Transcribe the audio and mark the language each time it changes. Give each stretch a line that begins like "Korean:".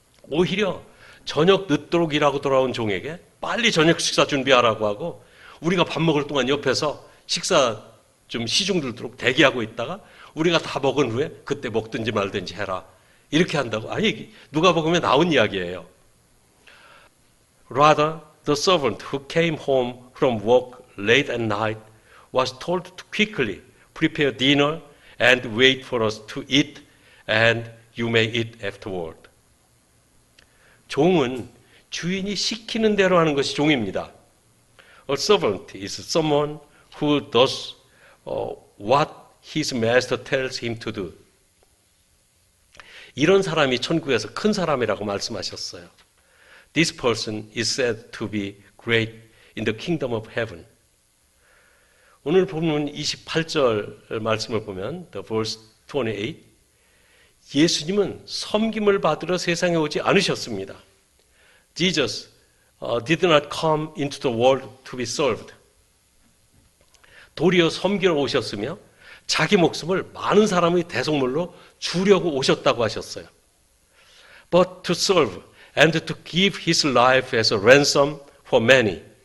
Korean: 오히려 저녁 늦도록 일하고 돌아온 종에게 빨리 저녁 식사 준비하라고 하고 우리가 밥 먹을 동안 옆에서 식사 좀 시중 들도록 대기하고 있다가 우리가 다 먹은 후에 그때 먹든지 말든지 해라. 이렇게 한다고? 아니, 누가복음에 나온 이야기예요.
English: Rather, the servant who came home from work late at night was told to quickly prepare dinner and wait for us to eat, and you may eat afterward.
Korean: 종은 주인이 시키는 대로 하는 것이 종입니다.
English: A servant is someone who does what his master tells him to do.
Korean: 이런 사람이 천국에서 큰 사람이라고 말씀하셨어요.
English: This person is said to be great in the kingdom of heaven.
Korean: 오늘 본문 28절 말씀을 보면
English: the verse 28,
Korean: 예수님은 섬김을 받으러 세상에 오지 않으셨습니다.
English: Jesus did not come into the world to be served.
Korean: 도리어 섬기러 오셨으며 자기 목숨을 많은 사람의 대속물로 주려고 오셨다고 하셨어요.
English: But to serve and to give his life as a ransom for many.